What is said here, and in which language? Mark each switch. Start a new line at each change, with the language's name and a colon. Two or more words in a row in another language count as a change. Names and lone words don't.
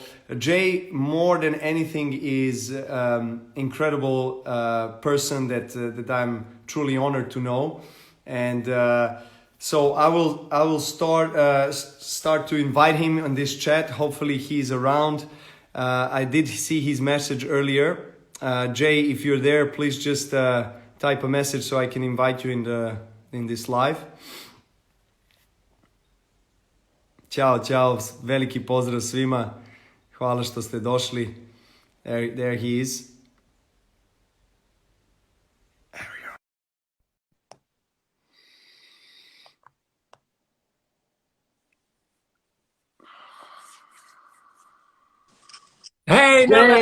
English: Jay, more than anything, is incredible person that I'm truly honored to know, and so I will start to invite him on this chat. Hopefully he's around. I did see his message earlier. Jay, if you're there, please just type a message so I can invite you in this live.
Serbian: Ćao, veliki pozdrav svima. Hvala što ste došli.
English: There he is. There we go. Hey, Novak,